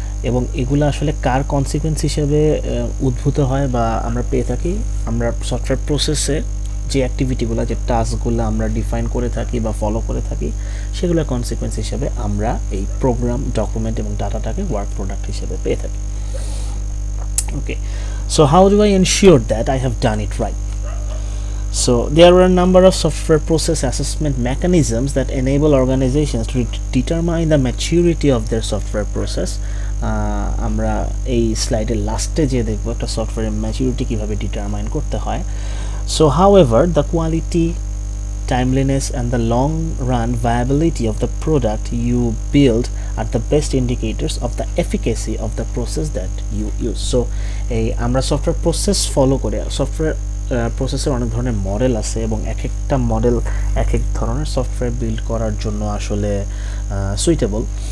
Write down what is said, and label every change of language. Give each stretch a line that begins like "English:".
Bangla: এবং এগুলো আসলে কার কনসিকুয়েন্স হিসেবে উদ্ভূত হয় বা আমরা পেয়ে থাকি, আমরা সফটওয়্যার প্রসেসে যে অ্যাক্টিভিটিগুলো, যে টাস্কগুলো আমরা ডিফাইন করে থাকি বা ফলো করে থাকি, সেগুলোর কনসিকুয়েন্স হিসেবে আমরা এই প্রোগ্রাম, ডকুমেন্ট এবং ডাটাটাকে ওয়ার্ক প্রোডাক্ট হিসেবে পেয়ে থাকি।
English: Okay, so how do I ensure that I have done it right? So there are a number of software process assessment mechanisms that enable organizations to determine the maturity of their software process.
Bangla: আমরা এই স্লাইডের লাস্টে যে দেখব একটা সফটওয়্যারের maturity কীভাবে determine করতে হয়।
English: So however, the quality, timeliness and the long run viability of the product you build are the best indicators of the efficacy of the process that you use.
Bangla: So এই আমরা software process follow করে, software প্রসেসের অনেক ধরনের model আছে এবং এক একটা মডেল এক এক ধরনের সফটওয়্যার বিল্ড করার জন্য আসলে সুইটেবল।